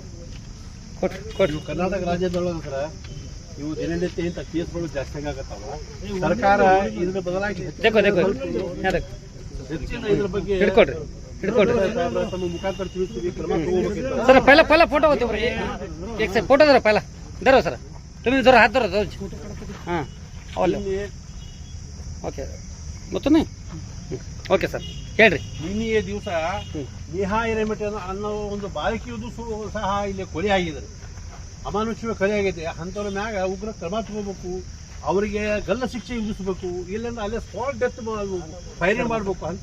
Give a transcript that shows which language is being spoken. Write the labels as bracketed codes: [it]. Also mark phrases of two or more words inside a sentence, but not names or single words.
[kn] ಕರ್ನಾಟಕ ರಾಜ್ಯದೊಳಗ ಇವು ದಿನನಿತ್ಯ ಕೇಸ್ಗಳು ಜಾಸ್ತಿ ಆಗತ್ತಾವ. ಸರ್ಕಾರ ಇದ್ರ ಬದಲಾಗಿ ಇದ್ರ ಬಗ್ಗೆ ತಮ್ಮ ಮುಖಾಂತರ ತಿಳಿಸ್ತೀವಿ, ಕ್ರಮ ತಗೋಬೇಕಿತ್ತು. ಸರ್ ಪೈಲ ಫೋಟೋ ಹೋಗ್ತೀವ್ರಿ. [mr] एक से फोटो जरा पहिला धरो सर, तुम्ही जरा हात धरा हां ಅವಲ್ಲ. [kn] ಓಕೆ ಗೊತ್ತು ನೀ ಓಕೆ ಸರ್ ಹೇಳ್ರಿ. ನಿನ್ನೆಯ ದಿವಸ ನೇಹಾ ಹಿರೇಮಠ ಅನ್ನೋ ಒಂದು ಬಾಲಕಿಯದು ಸಹ ಇಲ್ಲಿ ಕೊಲೆ ಆಗಿದೆ, ಅಮಾನುಷ್ಯ ಕೊಲೆ ಆಗೈತೆ. ಅಂಥವ್ರ ಮ್ಯಾಗ ಉಗ್ರ ಕ್ರಮ ತಗೋಬೇಕು, ಅವರಿಗೆ ಗಲ್ಲ ಶಿಕ್ಷೆ ವಿಧಿಸಬೇಕು, ಇಲ್ಲಾಂದ್ರೆ ಅಲ್ಲೇ [en] spot death firing [kn] ಮಾಡಬೇಕು ಅಂತ.